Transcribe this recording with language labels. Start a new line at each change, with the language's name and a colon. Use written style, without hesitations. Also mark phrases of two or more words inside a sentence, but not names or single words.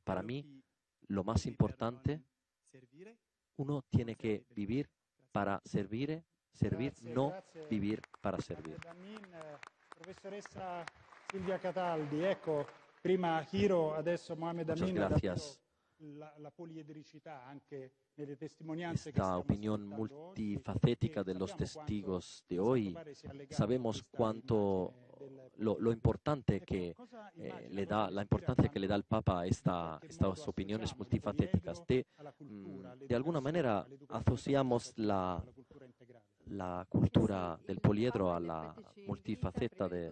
Spanish: Para mí, lo más importante, uno tiene que vivir para servir, no vivir para servir.
Italian: Professoressa Silvia Cataldi, ecco, prima Hiro, adesso Mohamed Amin.
Spanish: Muchas gracias.
Italian: La poliedricità anche nelle testimonianze
Spanish: Esta opinión multifacética de los testigos de hoy, sabemos cuánto lo importante que le da, la importancia que le da el Papa a estas opiniones multifacéticas. De alguna manera asociamos la cultura del poliedro a la multifaceta de...